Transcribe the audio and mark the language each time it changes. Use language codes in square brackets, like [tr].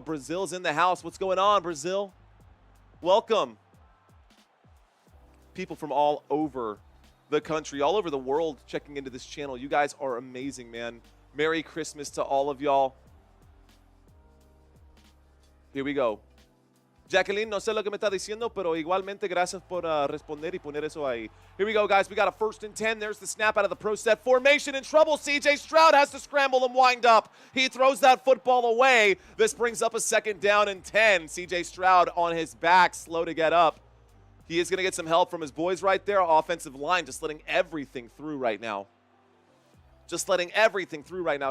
[en] Brazil's in the house. What's going on, Brazil? Welcome. People from all over the country, all over the world checking into this channel. You guys are amazing, man. Merry Christmas to all of y'all. Here we go. [es] Jacqueline, no sé lo que me está diciendo, pero igualmente gracias por responder y poner eso ahí. [en] Here we go, guys. We got a 1st and 10. There's the snap out of the pro set. Formation in trouble. CJ Stroud has to scramble and wind up. He throws that football away. This brings up a 2nd down and 10. CJ Stroud on his back, slow to get up. He is going to get some help from his boys right there. Offensive line just letting everything through right now. Just letting everything through right now.